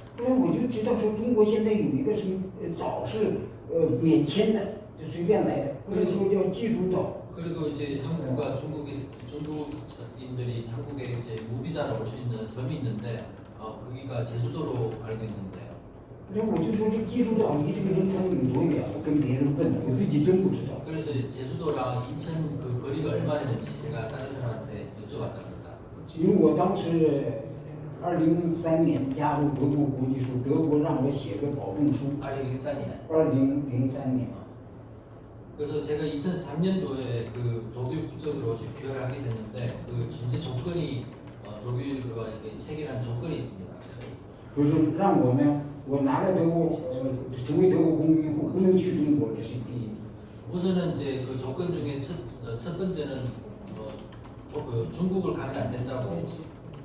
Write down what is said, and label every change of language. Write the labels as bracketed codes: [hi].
[zh] 后来我就知道说中国现在有一个什么岛是免签的，就随便来的，或者说叫济州岛。 [ko] 그리고 이제 한국과 중국인들이 한국에 이제 무비자로 올 수 있는 섬이 있는데 거기가 제주도로 알고 있는데요. [zh] 那我就说这济州岛离这个仁川有多远？我跟别人问，我自己真不知道。 [ko] 그래서 제주도랑 인천 그 거리가 얼마 되는지 제가 다른 사람한테 여쭤봤답니다. [zh] 因为我当时2003年加入国际国际书，德国让我写个保证书。 [ko] 2003년. [zh] 2003年。 [ko] 그래서 제가 2003년도에 그 독일 국적으로 귀화를 하게 됐는데 그 전제 조건이 독일과 체결한 조건이 있습니다. [zh] 就是让我呢，我拿了德国成为德国公民后不能去中国，这是第一。 [ko] 우선은 이제 그 조건 중에 첫 번째는 그 중국을 가면 안 된다고 했습니다.